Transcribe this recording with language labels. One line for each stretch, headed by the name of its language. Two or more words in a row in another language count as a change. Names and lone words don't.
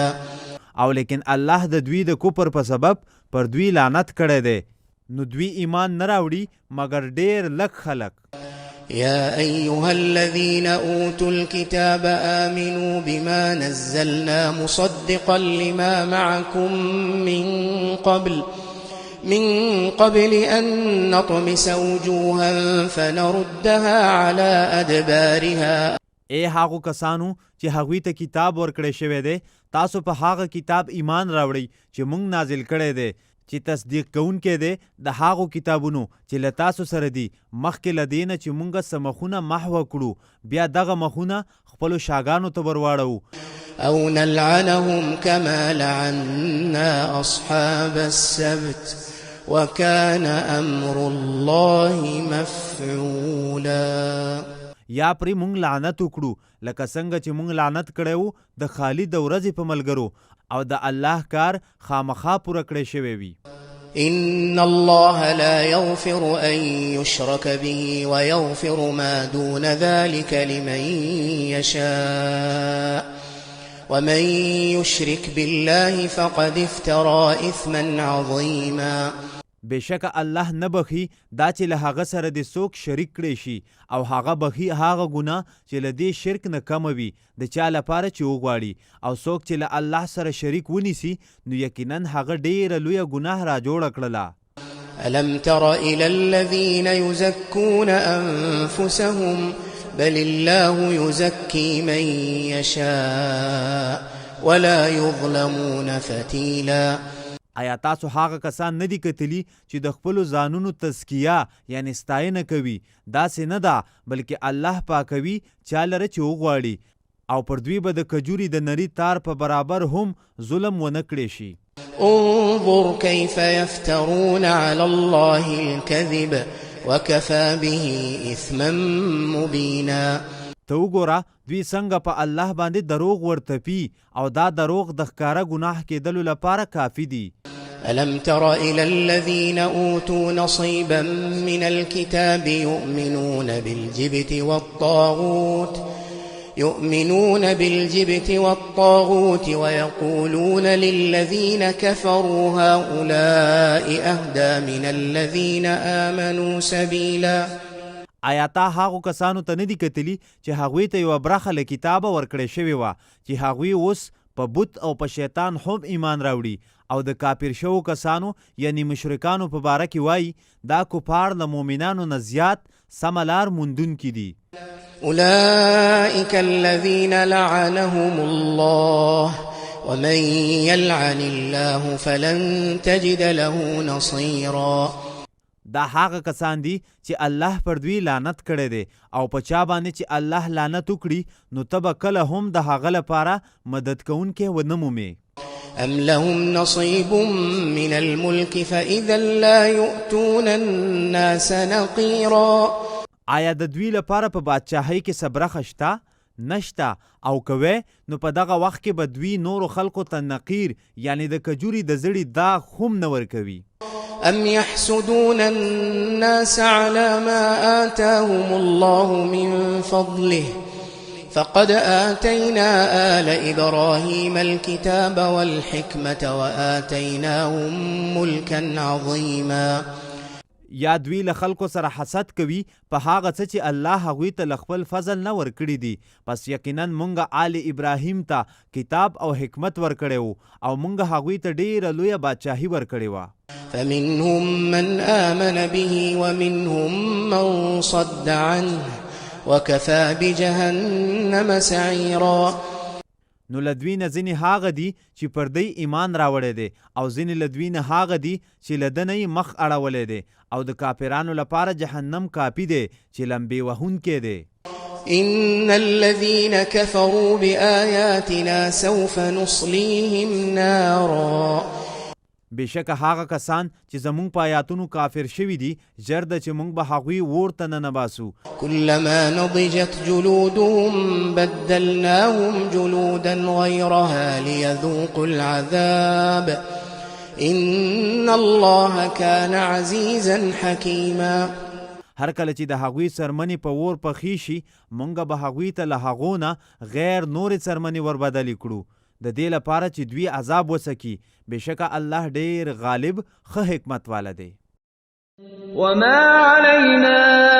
Pashto: او لیکن الله د دوی د کفر په سبب پر دوی لعنت کړی دی، نو دوی ایمان نه راوړي مګر ډیر لږ خلک.
Arabic: يا أيها الذين أوتوا الكتاب آمنوا بما نزلنا مصدقا لما معكم من قبل أن نطمس وجوها فنردها على أدبارها.
Pashto: اے هغو کسانو چې هغوی ته کتاب ورکړی شوی دی، تاسو په هغه کتاب ایمان راوړئ چې موږ نازل کړی دی، چې تصدیق کوونکی دی د هغو کتابونو چې له تاسو سره دي، مخکې له دې نه چې موږ څه مخونه محو کړو بیا دغه مخونه خپلو شاګانو ته ورواړو.
Arabic: او نلعنهم كما لعنا أصحاب السبت وكان أمر الله مفعولا.
Pashto: یا پرې مونږ لعنت وکړو لکه څنګه چې مونږ لعنت کړی و د خالي د ورځې په ملګرو، او د الله کار خامخا پوره کړی شوی وي.
Arabic: إن الله لا يغفر أن يشرك به ويغفر ما دون ذلك لمن يشاء ومن يشرك بالله فقد افترى إثما عظيما.
Pashto: بېشکه الله نه بخي دا چې له هغه سره د څوک شریک کړی شي، او هغه بخي هغه ګناه چې له دې شرک نه کم وي د چا لپاره چې وغواړي، او څوک چې له الله سره شریک ونیسي نو یقینا هغه ډیره لویه ګناه را جوړه کړله.
Arabic: ألم تر إلى الذين يزكون أنفسهم بل الله يزكي من يشاء ولا يظلمون فتيلا.
Pashto: آیا تاسو هغه کسان نه دي کتلی چې د خپلو ځانونو تزکیه یعنی ستاینه کوي؟ داسې نه ده، بلکې الله پاکوي چا لره چې وغواړي، او پر دوی به د کجوري د نري تار په برابر هم ظلم ونه کړی شي.
Arabic: انظر كيف يفترون على الله الكذب وكفى به إثما مبينا.
Pashto: ته وګوره دوی څنګه په الله باندې دروغ ورتپي، او دا دروغ د ښکاره ګناه کېدلو لپاره کافي دي.
Arabic: ألم تر إلى الذين أوتوا نصيبا من الكتاب يؤمنون بالجبت والطاغوت ويقولون للذين كفروا هؤلاء أهدى من الذين آمنوا سبيلا.
Pashto: آیا تا هغو کسانو ته نه دي کتلی چې هغوی ته یوه برخه له کتابه ورکړی شوې وه چې هغوی اوس په بت او په شیطان هم ایمان راوړي او د کافر شوو کسانو یعنی مشرکانو په باره کې وایي دا کفار د مؤمنانو نه زیات سمه لار موندونکي دي.
Arabic: أولئك الذين لعنهم الله ومن يلعن الله فلن تجد له نصيرا.
Pashto: دا هغه کسان دي چې الله پر دوی لعنت کړی دی او په چا باندې چې الله لعنت وکړي نو ته به کله هم د هغه لپاره مدد کوونکی ونه مومې.
Arabic: أم لهم نصيب من الملك فإذا لا يؤتون الناس نقيرا.
Pashto: آیا د دوی لپاره په بادشاهۍ کې څه برخه شته؟ نشته. او کوي نو په دغه وخت کې به دوی نورو خلکو ته نقیر یعنی د کجوري د زړي داغ هم نه ورکوي.
Arabic: أم يحسدون الناس على ما آتاهم الله من فضله فقد آتينا آل إبراهيم الكتاب والحكمة وآتيناهم ملكا عظيما.
Pashto: یا دوی له خلکو سره حسد کوي په هغه څه چې الله هغوی ته له خپل فضل نه ورکړي دي. پس یقینا مونږ آل ابراهیم ته کتاب او حکمت ورکړی وو او مونږ هغوی ته ډیره لویه بادشاهي ورکړې وه.
Arabic: فمنهم من آمن به ومنهم من صد عنه وكفى بجهنم سعيرا.
Pashto: نو لدوی نه ځینې هاغه دي چې پر دی ایمان راوړی دی او ځینې لدوی نه هاغه دي چې له ده نه یې مخ اړولی دی او د کافرانو لپاره جهنم کافي دی چې لمبې وهونکی دی.
Arabic: إن الذين كفروا بآياتنا سوف نصليهم نارا.
Pashto: بېشکه هغه کسان چې زمونږ په آیاتونو کافر شوي دي ژر ده چې مونږ به هغوی اور ته ننباسو.
Arabic: كلما نضجت جلودهم بدلناهم جلودا غيرها ليذوقوا العذاب إن الله كان عزيزا حكيما.
Pashto: هر کله چې د هغوی څرمنې په اور پخې شي مونږ به هغوی ته له هغو نه غیر نورې څرمنې وربدلې کړو د دې لپاره چې دوی عذاب وسکي. بېشکه الله ډیر غالب ښه حکمت والا دی.
Arabic: وما علينا